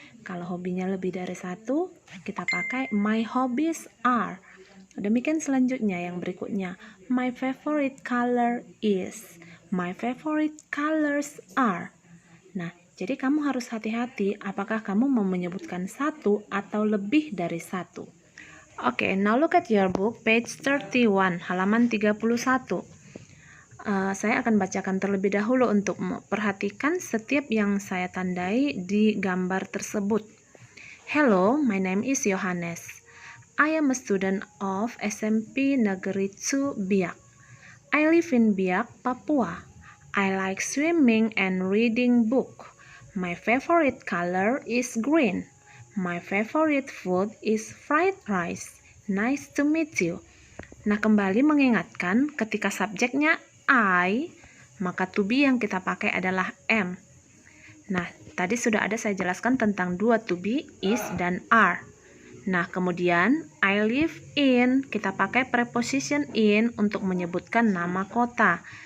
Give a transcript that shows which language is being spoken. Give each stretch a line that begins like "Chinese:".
Indonesian: Kalau hobinya lebih dari satu, kita pakai
English: my hobbies are.
Indonesian: Demikian selanjutnya yang berikutnya.
English: My favorite color is. My favorite colors are.
Indonesian: Nah, jadi kamu harus hati-hati apakah kamu mau menyebutkan satu atau lebih dari satu.
English: Oke, now look at your book, page 31,
Indonesian: halaman 31. Saya akan bacakan terlebih dahulu untukmu. Perhatikan setiap yang saya tandai di gambar tersebut.
English: Hello, my name is Yohanes. I am a student of SMP Negeri 2 Biak. I live in Biak, Papua. I like swimming and reading book. My favorite color is green. My favorite food is fried rice. Nice to meet you.
Indonesian: Nah, kembali mengingatkan ketika subjeknya I, maka to be yang kita pakai adalah am. Nah, tadi sudah ada saya jelaskan tentang dua to be, is, dan are. Nah, kemudian
English: I live in,
Indonesian: kita pakai preposition in untuk menyebutkan nama kota.